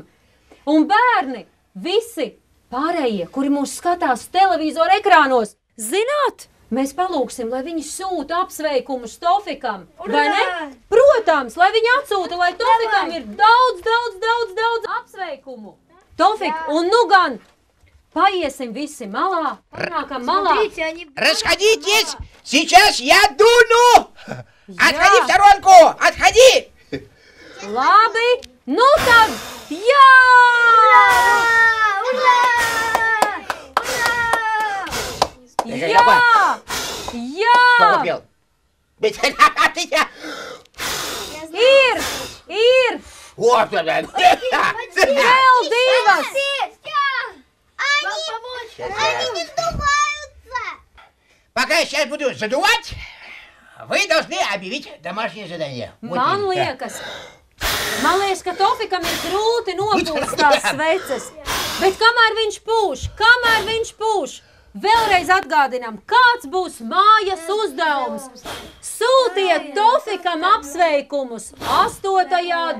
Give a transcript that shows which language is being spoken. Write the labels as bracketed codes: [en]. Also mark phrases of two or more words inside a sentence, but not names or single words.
[lv] Un bērni, visi pārējie, kuri mūs skatās televīzora ekrānos, zināt, mēs palūksim, lai viņi sūta apsveikumus Tofikam. Vai ne? Protams, lai viņi atsūta, lai Tofikam ir daudz apsveikumu. Tofik, un nu gan paiesim visi malā, panākam malā. [ru] Расходитесь! Сейчас я дуну! Отходи в сторонку! Отходи! [lv] Labi, nu tad, jā! Jā! [ru] Кто купил? [lv] Ir! [ru] Вот она! [lv] Vēl 2! [ru] Они не сдуваются. Пока я сейчас буду задувать, вы должны объявить домашнее задание. [lv] Man liekas, ka Tofikam ir grūti nopūst tās sveces. Bet kamēr viņš pūš, vēlreiz atgādinām, kāds būs mājas uzdevums. Sūtiet Tofikam apsveikumus 8.